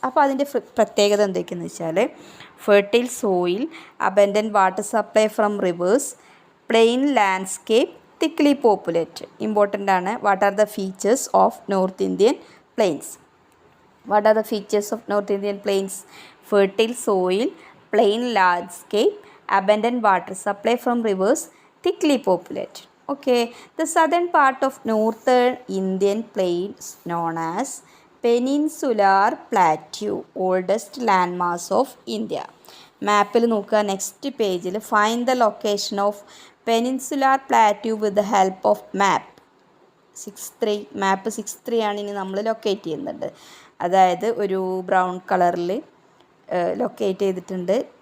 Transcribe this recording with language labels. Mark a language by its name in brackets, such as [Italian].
[Malayalam] അപ്പോൾ അതിൻ്റെ പ്രത്യേകത എന്തൊക്കെയെന്ന് വെച്ചാൽ, [English] Fertile soil, abundant water supply from rivers, plain landscape, thickly populated. Important ആണ്. What are the features of north Indian plains? What are the features of north Indian plains? Fertile soil, plain landscape, abundant water supply from rivers, thickly populated. Okay, the southern part of northern Indian plain is known as Peninsular Plateau, oldest landmass of India. [Malayalam] മാപ്പിൽ നോക്കുക, [English] Next പേജിൽ find the location of peninsular plateau with the help of map 6.3. [Malayalam] മാപ്പ് 6.3 ആണ് ഇനി നമ്മൾ locate ചെയ്യുന്നുണ്ട്. അതായത് ഒരു brown കളറിൽ ലൊക്കേറ്റ് ചെയ്തിട്ടുണ്ട്.